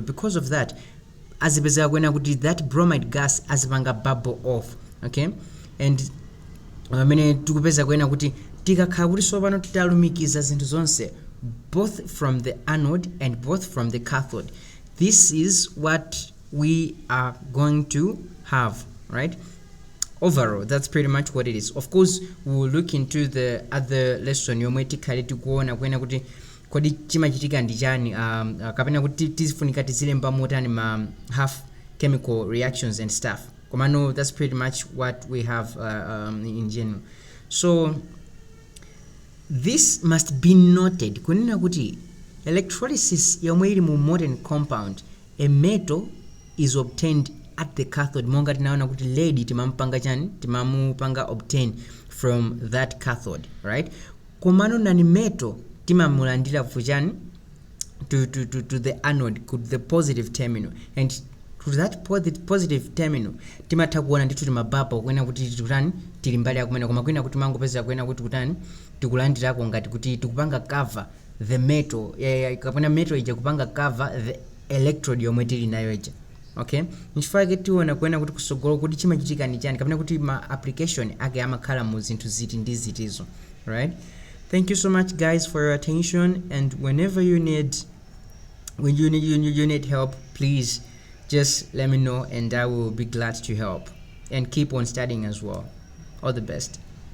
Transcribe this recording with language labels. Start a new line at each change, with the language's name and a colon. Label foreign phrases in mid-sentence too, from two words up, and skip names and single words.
Nyanja: Because of that azipezeka kwena kuti
English: that bromide gas
Nyanja: azipanga
English: bubble off, okay,
Nyanja: and amene tikupeza kwena kuti tikakhala kuti sopano titalumikiza zinthu zonse
English: both from the anode and both from the cathode. This is what we are going to have, right? Overall, that's pretty much what it is. Of course, we will look into the other lesson
Nyanja: yomwe tikhale tikuona kwena kuti kodi chimachitika ndi chani, kapena kuti tizifunika tizilemba motani ma half
English: chemical reactions and stuff.
Nyanja: Komano,
English: that's pretty much what we have in general. So this must be noted
Nyanja: kunena kuti electrolysis yomwe ili mu molten compound,
English: a metal is obtained at the cathode.
Nyanja: Monga tinaona kuti lead timamupanga chani, timamupanga
English: obtain from that cathode, right?
Nyanja: Komano nani metal timamulandira fuchani
English: to the anode, to the positive terminal,
Nyanja: and to that positive terminal timatha kuona ndithu timababa kwena kuti tikutani tili mbali yakumene, koma kwena kuti mangopeza kwena kuti kutani tikulandirako ngati kuti tikupanga
English: cover the metal,
Nyanja: kapena metal ija kupanga
English: cover the electrode
Nyanja: yomwe tili nayo ija. Okay, nchifukwa chake tiona kwena kuti kusogolo kuti chimachitika ndi chani, kapena kuti ma application ake amakhala mu zinthu ziti ndi zitizo, right?
English: Thank you so much guys for your attention, and whenever you need help, please just let me know and I will be glad to help, and keep on studying as well. All the best.